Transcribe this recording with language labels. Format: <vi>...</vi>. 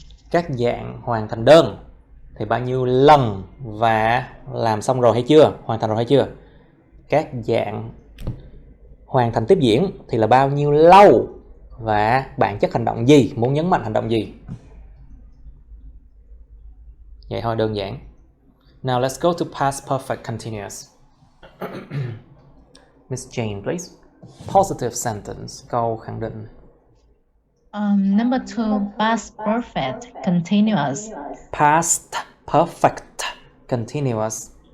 <vi>Các dạng hoàn thành đơn thì bao nhiêu lần và làm xong rồi hay chưa, hoàn thành rồi hay chưa. Các dạng hoàn thành tiếp diễn thì là bao nhiêu lâu và bản chất hành động gì, muốn nhấn mạnh hành động gì. Vậy thôi, đơn giản.</vi> <en>Now let's go to past perfect continuous. Miss Jane, please. Positive sentence,</en> <vi>câu khẳng định.</vi> <en>Number 2, past perfect continuous. Past perfect continuous.</en>